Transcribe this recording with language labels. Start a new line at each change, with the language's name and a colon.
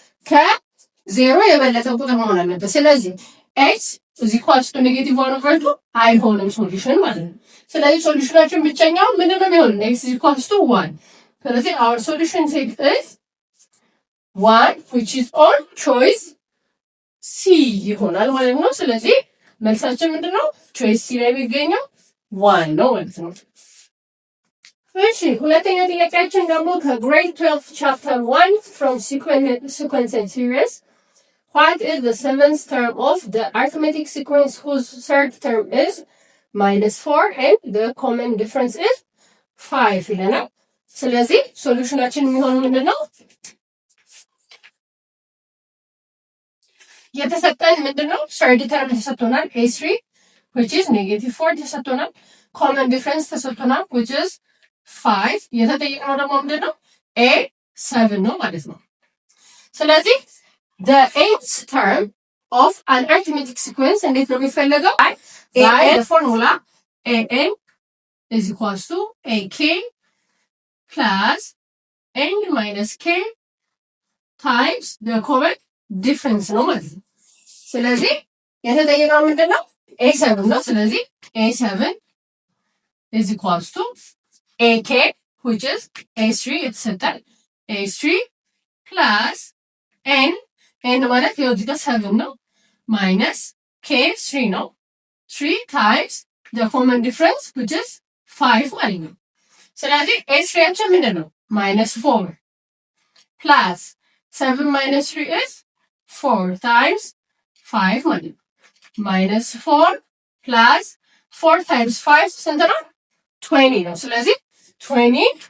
Amharic: ከዜሮ የበለጠ ቁጥር መሆን አለበት። ስለዚህ
English: x is equal to negative 1 over 2
Amharic: አይሆንም ሶሉሽን ማለት ነው። ስለዚህ ሶሉሽናችን ብቸኛው ምንም የሚሆን
English: x is equal to 1።
Amharic: ስለዚህ
English: our solution set is 1 which is on choice C
Amharic: ይሆናል ማለት ነው። ስለዚህ መልሳችን ምንድነው? choice C ላይ የሚገኘው 1 ነው ማለት ነው። እሺ ሁለተኛው ጥያቄያችን ደግሞ ከ
English: grade 12 chapter 1 from sequence and series. What is the seventh term of the arithmetic sequence whose third term is -4 and the common difference is 5
Amharic: ይለናል። ስለዚህ ሶሉሽናችን የሚሆነው ምንድነው? የተሰጠን ምንድነው?
English: third term ተሰጥቶናል a3 which is -4 ተሰጥቶናል። common difference ተሰጥቶናል which is 5
Amharic: የተጠየቅነው ደግሞ ምንድነው? a7 ነው ማለት ነው። ስለዚህ
English: the nth term of an arithmetic sequence
Amharic: እንዴት ነው የሚፈለገው?
English: by the formula an is equals to ak plus n minus k times the common difference
Amharic: ነው ማለት ነው። ስለዚህ የተጠየቅነው ምንድነው?
English: a7 ነው። ስለዚህ a7 is equals to ak which is a3 የተሰጠን a3 plus n
Amharic: ኤን ማለት ይኸው እዚህ ጋር 7 ነው ማይነስ ኬ 3 ነው 3 ታይምስ
English: the common difference which is 5
Amharic: ማለት ነው። ስለዚህ ኤስ3ያችን ምንድን ነው ማይነስ 4 ፕላስ 7 ማይነስ 3 is 4 times 5 ማለት ነው። ማይነስ 4 ፕላስ 4 times 5 ስንት ነው 20 ነው። ስለዚህ 20